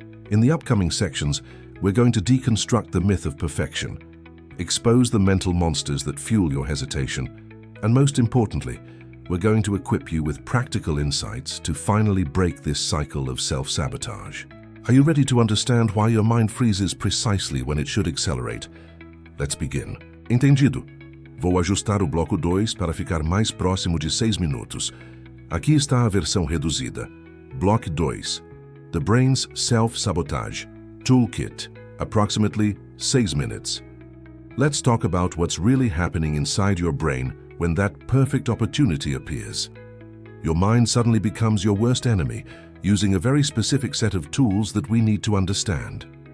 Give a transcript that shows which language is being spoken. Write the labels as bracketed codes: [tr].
[en] In the upcoming sections, we're going to deconstruct the myth of perfection, expose the mental monsters that fuel your hesitation, and most importantly, we're going to equip you with practical insights to finally break this cycle of self-sabotage. Are you ready to understand why your mind freezes precisely when it should accelerate? Let's begin. [pt] Entendido. Vou ajustar o bloco 2 para ficar mais próximo de 6 minutos. Aqui está a versão reduzida. [en] Block 2. The brain's self-sabotage. Toolkit. Approximately 6 minutes. Let's talk about what's really happening inside your brain when that perfect opportunity appears. Your mind suddenly becomes your worst enemy, using a very specific set of tools that we need to understand.